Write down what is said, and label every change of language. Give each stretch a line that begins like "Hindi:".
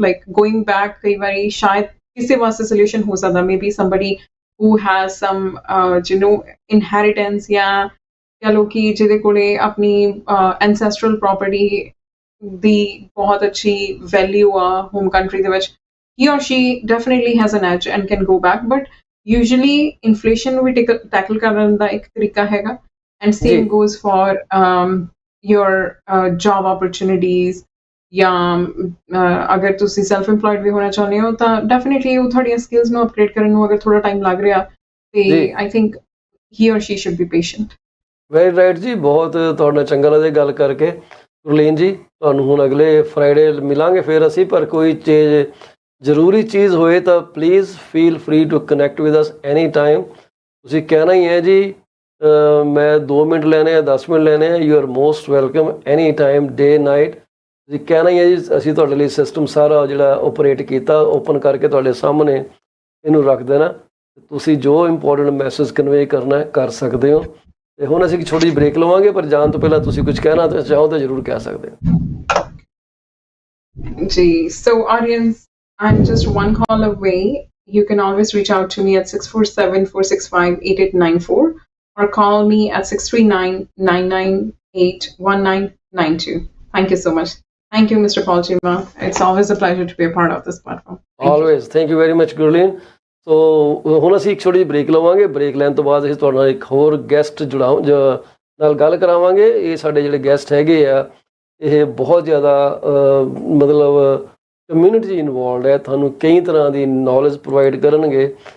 English: like going back
Punjabi: ਕਈ ਵਾਰੀ ਸ਼ਾਇਦ ਕਿਸੇ ਵਾਸਤੇ ਸੋਲਿਊਸ਼ਨ ਹੋ ਸਕਦਾ,
English: maybe somebody who has some inheritance,
Punjabi: ਜਾਂ ਕਹ ਲਓ ਕਿ ਜਿਹਦੇ ਕੋਲੇ ਆਪਣੀ ਐਂਸੈਸਟਰਲ ਪ੍ਰੋਪਰਟੀ ਦੀ ਬਹੁਤ ਅੱਛੀ ਵੈਲਿਊ ਆ ਹੋਮ ਕੰਟਰੀ ਦੇ ਵਿੱਚ,
English: he or she definitely has an edge and can go back, but usually inflation
Punjabi: ਨੂੰ ਵੀ ਟੈਕਲ ਕਰਨ ਦਾ ਇੱਕ ਤਰੀਕਾ ਹੈਗਾ, and ਜੀ
English: same goes for your job opportunities,
Punjabi: ਜਾਂ ਅਗਰ ਤੁਸੀਂ ਸੈਲਫ ਇੰਪਲੋਇਡ ਵੀ ਹੋਣਾ ਚਾਹੁੰਦੇ ਹੋ ਤਾਂ ਡੈਫੀਨਿਟਲੀ ਉਹ ਤੁਹਾਡੀਆਂ ਸਕਿੱਲਸ ਨੂੰ ਅਪਗ੍ਰੇਡ ਕਰਨ ਨੂੰ ਅਗਰ ਥੋੜਾ ਟਾਈਮ ਲੱਗ ਰਿਹਾ, ਤੇ ਜੀ
English: I think he or she should be patient. Very right
Punjabi: ਜੀ, ਬਹੁਤ ਤੁਹਾਡੇ ਨਾਲ ਚੰਗਾ ਲੱਗਦਾ ਗੱਲ ਕਰਕੇ। ਗੁਰਲੀਨ ਜੀ, ਤੁਹਾਨੂੰ ਹੁਣ ਅਗਲੇ ਫਰਾਈਡੇ ਮਿਲਾਂਗੇ ਫਿਰ ਅਸੀਂ, ਪਰ ਕੋਈ ਚੀਜ਼ ਜ਼ਰੂਰੀ ਚੀਜ਼ ਹੋਏ ਤਾਂ
English: Please feel free to connect with us any time.
Punjabi: ਤੁਸੀਂ ਕਹਿਣਾ ਹੀ ਹੈ ਜੀ ਮੈਂ 2 ਮਿੰਟ ਲੈਣੇ ਆ, 10 ਮਿੰਟ ਲੈਣੇ ਆ,
English: You are most welcome any time, day night.
Punjabi: ਤੁਸੀਂ ਕਹਿਣਾ ਹੀ ਹੈ ਜੀ, ਅਸੀਂ ਤੁਹਾਡੇ ਲਈ ਸਿਸਟਮ ਸਾਰਾ ਜਿਹੜਾ ਓਪਰੇਟ ਕੀਤਾ, ਓਪਨ ਕਰਕੇ ਤੁਹਾਡੇ ਸਾਹਮਣੇ ਇਹਨੂੰ ਰੱਖ ਦੇਣਾ, ਤੁਸੀਂ ਜੋ ਇੰਪੋਰਟੈਂਟ ਮੈਸੇਜ ਕਨਵੇ ਕਰਨਾ ਕਰ ਸਕਦੇ ਹੋ। ਤੇ ਹੁਣ ਅਸੀਂ ਇੱਕ ਛੋਟੀ ਜਿਹੀ ਬ੍ਰੇਕ ਲਵਾਂਗੇ, ਪਰ ਜਾਣ ਤੋਂ ਪਹਿਲਾਂ ਤੁਸੀਂ ਕੁਝ ਕਹਿਣਾ ਤਾਂ ਚਾਹੋ ਤਾਂ ਜ਼ਰੂਰ ਕਹਿ ਸਕਦੇ ਹੋ।
English: ਜੀ, so audience, I'm just one call away. You can always reach out to me at 647-465-8894 or call me at 639-998-1992. Thank you so much. Thank you, Mr. Paul Chima. It's always a pleasure to be a part of this platform. Always. Thank you very much, Gurleen.
Punjabi: ਸੋ ਹੁਣ ਅਸੀਂ ਇੱਕ ਛੋਟੀ ਜਿਹੀ break ਲਵਾਂਗੇ। Break ਲੈਣ ਤੋਂ ਬਾਅਦ ਅਸੀਂ ਤੁਹਾਡੇ ਨਾਲ ਇੱਕ ਹੋਰ ਗੈਸਟ ਨਾਲ ਗੱਲ ਕਰਾਵਾਂਗੇ। ਇਹ ਸਾਡੇ ਜਿਹੜੇ ਗੈਸਟ ਹੈਗੇ ਆ, ਇਹ ਬਹੁਤ ਜ਼ਿਆਦਾ ਮਤਲਬ ਕਮਿਊਨਿਟੀ 'ਚ ਇਨਵੋਲਵਡ ਹੈ, ਤੁਹਾਨੂੰ ਕਈ ਤਰ੍ਹਾਂ ਦੀ ਨੌਲੇਜ ਪ੍ਰੋਵਾਈਡ ਕਰਨਗੇ।